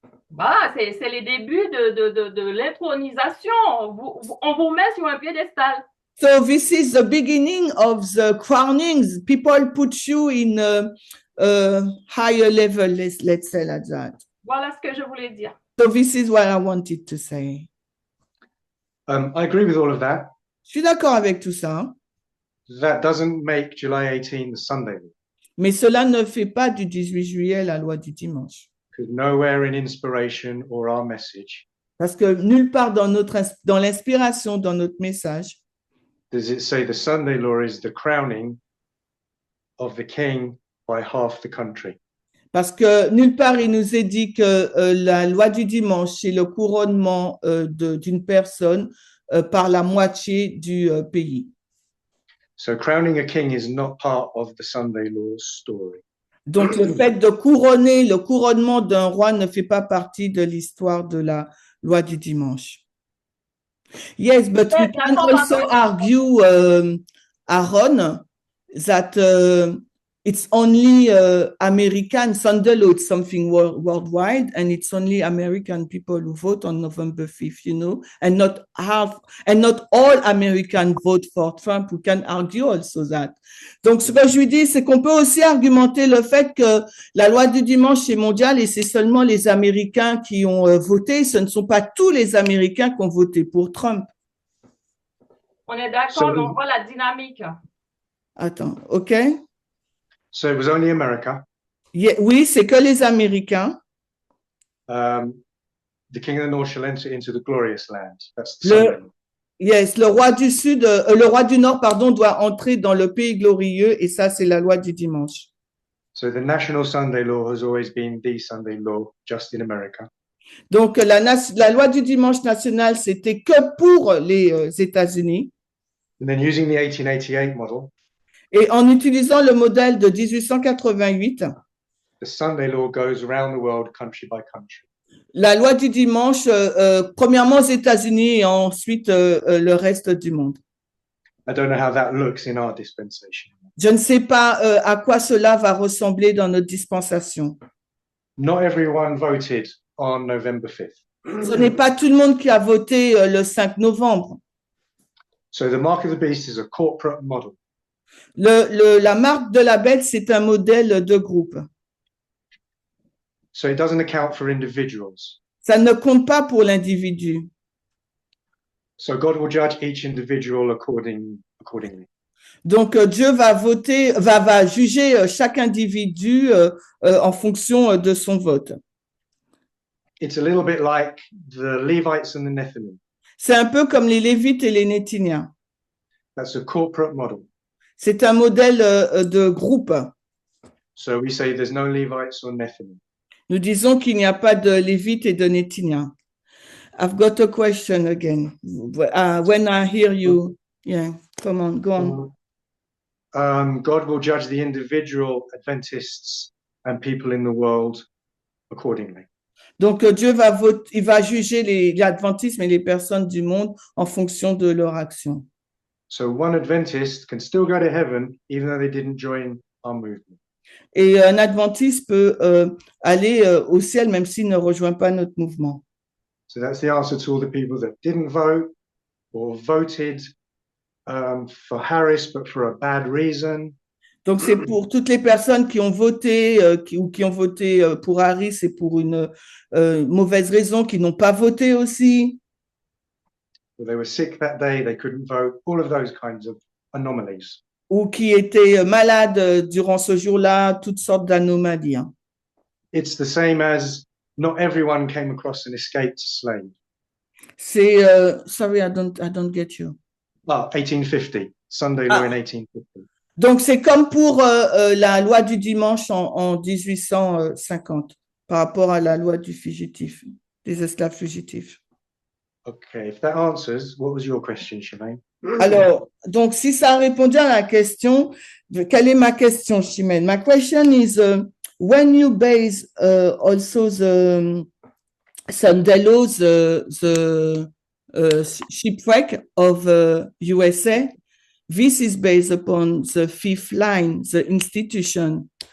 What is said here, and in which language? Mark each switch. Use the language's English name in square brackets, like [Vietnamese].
[French] Voilà, c'est les débuts de l'intronisation. On vous met sur un piédestal. [English] So this is the beginning of the crownings. People put you in a higher level, let's say like that. [French] Voilà ce que je voulais dire. [English] So this is what I wanted to say. I agree with all of that. [French] Je suis d'accord avec tout ça, [English] That doesn't make July 18 the Sunday law, [French] mais cela ne fait pas du 18 juillet la loi du dimanche. [English] because nowhere in inspiration or our message [French] Parce que nulle part dans l'inspiration, dans notre message, [English] does it say the Sunday law is the crowning of the king by half the country. [French] parce que nulle part il nous est dit que la loi du dimanche, c'est le couronnement d'une personne par la moitié du pays. [English] So crowning a king is not part of the Sunday law's story. [French] Donc, le fait de couronner, le couronnement d'un roi ne fait pas partie de l'histoire de la loi du dimanche. [English] Yes, but we can also argue, Aaron, that it's only American Sunday law, it's something worldwide, and it's only American people who vote on November 5th, you know, and not all Americans vote for Trump. We can argue also that. [French] Donc, ce que je lui dis, c'est qu'on peut aussi argumenter le fait que la loi du dimanche est mondiale et c'est seulement les Américains qui ont voté. Ce ne sont pas tous les Américains qui ont voté pour Trump. On est d'accord, mais on voit la dynamique. Attends, OK? [English] So it was only America. [French] Yeah, oui, c'est que les Américains. [English] The king of the north shall enter into the glorious land. That's the [French] Le- [English] Sunday law. [French] Yes, le roi du Nord, pardon, doit entrer dans le pays glorieux et ça, c'est la loi du dimanche. [English] So the national Sunday law has always been the Sunday law just in America. [French] Donc, la loi du dimanche national, c'était que pour les États-Unis. [English] And then using the 1888 model, [French] Et en utilisant le modèle de 1888, [English] the Sunday law goes around the world country by country. [French] la loi du dimanche, premièrement aux États-Unis et ensuite le reste du monde. [English] I don't know how that looks in our dispensation. [French] Je ne sais pas à quoi cela va ressembler dans notre dispensation. [English] Not everyone voted on November 5th. [French] Ce n'est pas tout le monde qui a voté le 5 novembre. [English] So the mark of the beast is a corporate model. [French] La marque de la bête, c'est un modèle de groupe. [English] So it doesn't account for individuals. [French] Ça ne compte pas pour l'individu. [English] So God will judge each individual accordingly. [French] Donc, Dieu va juger chaque individu en fonction de son vote. [English] It's a little bit like the Levites and the Nephilim. [French] C'est un peu comme les Lévites et les Néthiniens. [English] That's a corporate model. [French] C'est un modèle de groupe. [English] So we say there's no Levites or Nephilim. [French] Nous disons qu'il n'y a pas de Lévites et de Néthiniens. [English] I've got a question again. When I hear you, yeah, come on, go on. God will judge the individual Adventists and people in the world accordingly. [French] Donc, Dieu il va juger les adventistes et les personnes du monde en fonction de leur action. [English] So one Adventist can still go to heaven even though they didn't join our movement. [French] Et un adventiste peut aller au ciel même s'il ne rejoint pas notre mouvement. [English] So that's the answer to all the people that didn't vote or voted for Harris but for a bad reason. [French] Donc, c'est pour toutes les personnes qui ont voté ou qui ont voté pour Harris et pour une mauvaise raison, qui n'ont pas voté aussi. [English] Or they were sick that day, they couldn't vote, all of those kinds of anomalies. [French] ou qui étaient malades durant ce jour-là, toutes sortes d'anomalies. Hein. [English] It's the same as not everyone came across an escaped slave. [French] C'est, [English] sorry, I don't get you. 1850, Sunday law in 1850. [French] Donc, c'est comme pour la loi du dimanche en 1850, par rapport à la loi du fugitif, des esclaves fugitifs. [English] Okay, if that answers, what was your question, Shemaine? [French] Alors, donc, si ça a répondu à la question, quelle est ma question, Chimène? [English] My question is, when you base also the Sunday law, the shipwreck of USA, this is based upon the fifth line, the institution.